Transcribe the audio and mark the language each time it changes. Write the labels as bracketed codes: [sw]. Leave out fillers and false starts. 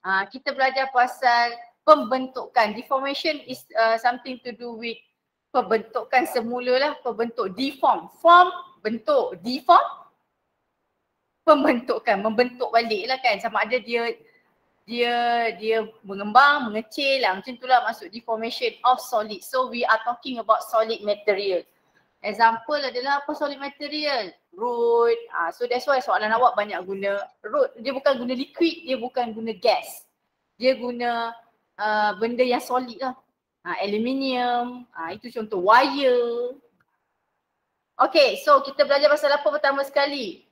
[ms] Kita belajar pasal pembentukan. [en] Deformation is something to do with [ms] pembentukan semula lah. Pembentuk, deform. Form, bentuk. Deform, pembentukan. Membentuk balik lah kan. Sama ada dia mengembang, mengecil lah. Macam tu lah masuk deformation of solid. [en] So we are talking about solid material. Example [ms] adalah apa [en] solid material? Road. So that's why [ms] soalan awak banyak guna road. Dia bukan guna liquid, dia bukan guna gas. Dia guna benda yang solid lah. Aluminium, itu contoh wire. Okay, so kita belajar pasal apa pertama sekali?